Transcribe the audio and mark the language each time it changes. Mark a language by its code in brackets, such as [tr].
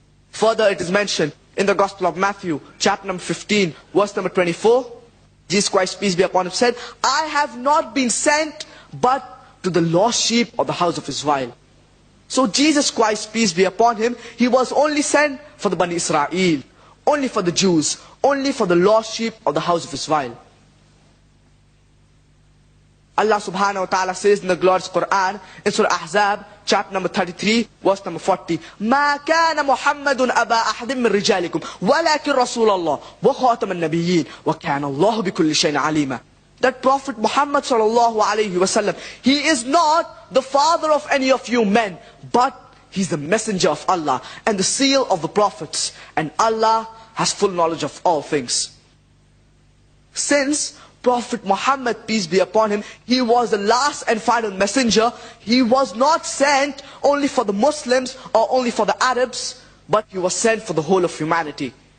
[en] Further it is mentioned in the Gospel of Matthew, chapter number 15, verse number 24, Jesus Christ, peace be upon him, said, I have not been sent but to the lost sheep of the house of Israel. So Jesus Christ, peace be upon him, he was only sent for the Bani Israel, only for the Jews, only for the lost sheep of the house of Israel. Allah subhanahu wa ta'ala says in the glorious Quran, in Surah Ahzab, chapter number 33, verse number 40, [ar] مَا كَانَ مُحَمَّدٌ أَبَا أَحْدٍ مِّن رِجَالِكُمْ وَلَكِنْ رَسُولَ اللَّهِ وَخَاتَمَ النَّبِيِّينَ وَكَانَ اللَّهُ بِكُلِّ شَيْءٍ عَلِيمًا. [en] That Prophet Muhammad sallallahu alayhi wa sallam, he is not the father of any of you men, but he's the messenger of Allah and the seal of the prophets, and Allah has full knowledge of all things. Since Prophet Muhammad, peace be upon him, he was the last and final messenger, he was not sent only for the Muslims or only for the Arabs, but he was sent for the whole of humanity.